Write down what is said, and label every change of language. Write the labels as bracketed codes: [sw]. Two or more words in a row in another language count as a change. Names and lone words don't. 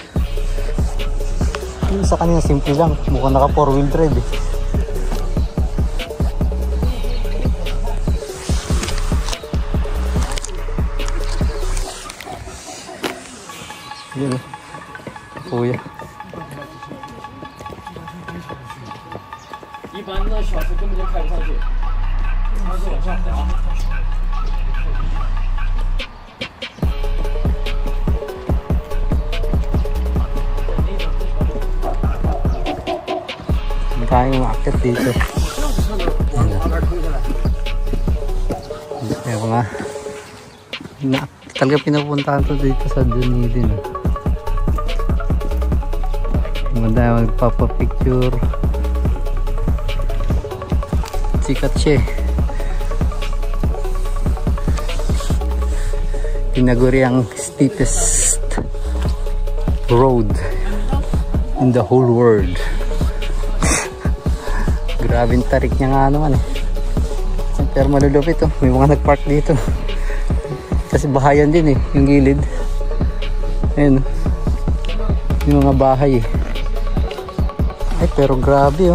[tl] Yung sa kanina simple lang. Mukhang naka [en] 4-wheel drive [tl] eh. Yun eh. Kuya. [zh] 一般的小车根本就开不上去，它是往下滑。 [tl] Tayong umakyat dito. Kaya mga talaga pinapuntahan to dito sa Dunedin. tayo magpapapicture. Sikat siya eh. Tinaguri ang [en] steepest road in the whole world. [tl] Grabing tarik niya nga naman eh. Pero malulupit oh. May mga nagpark dito. Kasi bahayan din eh, yung gilid. Ayun oh. Yung mga bahay eh. Ay pero grabe oh.